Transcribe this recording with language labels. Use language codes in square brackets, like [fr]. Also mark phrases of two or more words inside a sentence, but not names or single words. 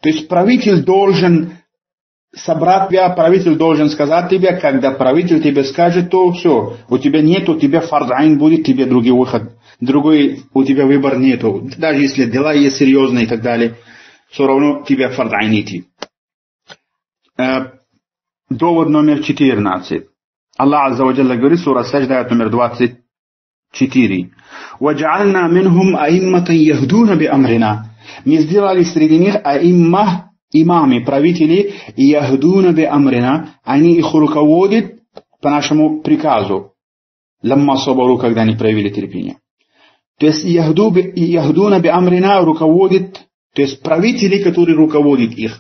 [ru] То есть правитель должен собрать тебя, правитель должен сказать тебе, когда правитель тебе скажет, то все, у тебя нету, у тебя [ar] فرض عين [ru] будет, тебе другой выход, другой у тебя выбор нету. Даже если дела есть серьезные и так далее, все равно тебе [ar] فرض عين [ru] идти. Довод номер 14. [ar] الله عز وجل [ru] говорит, сура Сажда, аят номер 24. [ar] وَجَعَلْنَا مِنْهُمْ أَئِمَّةً يَهْدُونَ بِأَمْرِنَا. [ru] Мы сделали среди них аимма, имамы, правители, [ar] يهدون بأمرنا, [ru] они их руководят по нашему приказу. [ar] لما صبروا, [ru] когда они проявили терпение. То есть [ar] يهدون بأمرنا [ru] руководит, то есть правители, которые руководят их.